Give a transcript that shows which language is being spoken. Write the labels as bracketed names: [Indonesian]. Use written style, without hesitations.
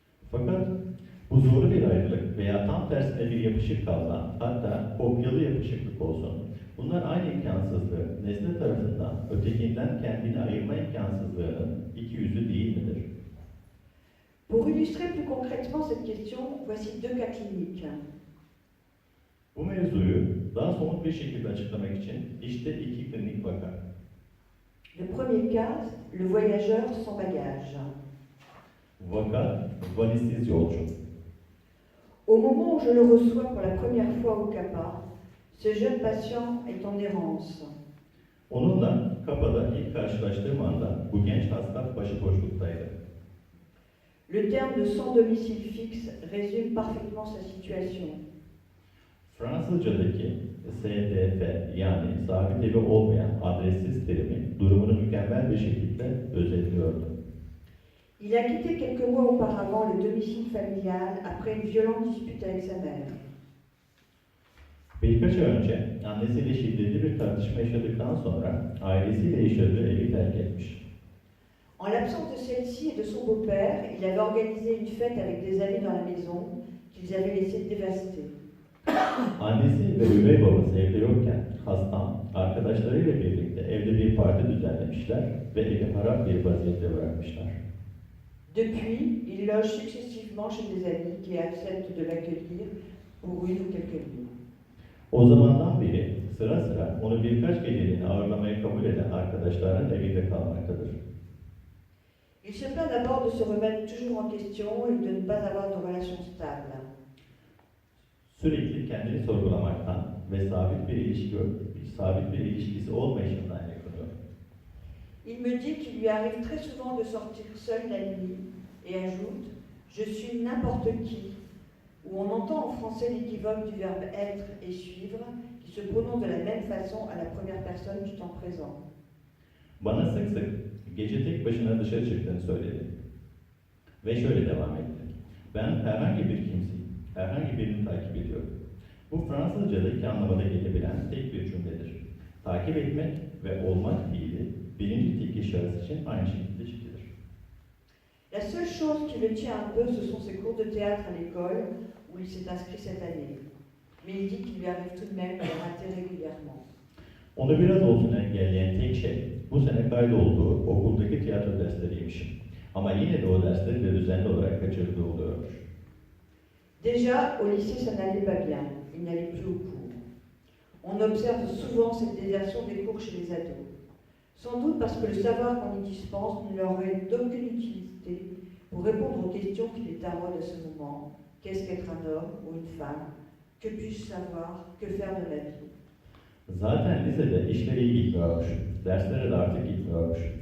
[Turkish] Fakat Bu zorlu bir ayrılık veya tam tersine bir yapışık kalma, hatta kopyalı yapışıklık olsun. Bunlar aynı imkansızlığı, nesne tarafından ötekinden kendini ayırma imkansızlığının iki yüzü değil midir? [French] Pour illustrer plus concrètement cette question, voici deux cas cliniques. [Turkish] Bu mevzuyu daha somut bir şekilde açıklamak için işte iki klinik vaka. [French] Le premier cas, le voyageur sans bagage. [Turkish] Vaka, valizsiz yolcu. [French] Au moment où je le reçois pour la première fois au CAPA, ce jeune patient est en errance. [Turkish] Onunla Kapa'da ilk karşılaştığım anda bu genç hasta başıboşluktaydı. [French] Le terme de sans domicile fixe résume parfaitement sa situation. [Turkish] Fransızcadaki SDF yani sabit evi olmayan adressiz terimi durumunu mükemmel bir şekilde özetliyordu. [French] Il a quitté quelques mois auparavant le domicile familial après une violente dispute avec sa mère. [Turkish] Birkaç ay önce annesiyle şiddetli bir tartışma yaşadıktan sonra ailesiyle yaşadığı evi terk etmiş. [French] En l'absence de celle-ci et de son beau-père, il avait organisé une fête avec des amis dans la maison qu'ils avaient laissé dévastée. [Turkish] Annesi ve üvey babası evde yokken hastam arkadaşlarıyla birlikte evde bir parti düzenlemişler ve evi harap bir vaziyette bırakmışlar. [French] Depuis, il loge successivement chez des amis qui acceptent de l'accueillir pour une ou quelques nuits. [Turkish] O zamandan beri sıra sıra onu birkaç geceliğine ağırlamaya kabul eden arkadaşların evinde kalmaktadır. [French] Il se plaint d'abord de se remettre toujours en question et de ne pas avoir de relation stable. [Turkish] Sürekli kendini sorgulamaktan ve sabit bir ilişkisi olmayışından yakınıyor. [French] Il me dit qu'il lui arrive très souvent de sortir seul la nuit et ajoute « Je suis n'importe qui », où on entend en français l'équivoque du verbe être et suivre qui se prononce de la même façon à la première personne du temps présent. [Turkish] Bana sık sık gece tek başına dışarı çıktığını söyledi. Ve şöyle devam etti. Ben herhangi bir kimseyim, herhangi birini takip ediyorum. Bu Fransızca'da iki anlamada gelebilen tek bir cümledir. Takip etmek ve olmak fiili birinci tekil şahıs için aynı şekilde çekilir. [French] La seule chose qui le tient un peu, ce sont ses cours de théâtre à l'école où il s'est inscrit cette année. Mais il dit qu'il lui arrive tout de même de les rater régulièrement. [Turkish] Onu biraz olsun engelleyen tek şey bu sene kaydolduğu okuldaki tiyatro dersleriymiş. Ama yine de o dersleri de düzenli olarak kaçırdığı oluyormuş. [French] Déjà, au lycée, ça n'allait pas bien. Il n'allait plus aux cours. On observe souvent cette désertion des cours chez les ados. Sans doute parce que le savoir qu'on y dispense ne leur est d'aucune utilité pour répondre aux questions qui les taraudent à ce moment. Qu'est-ce qu'être un homme ou une femme? Que puis-je savoir? Que faire de la vie? [Turkish] Zaten lisede işler iyi gitmiyormuş, derslere de artık gitmiyormuş.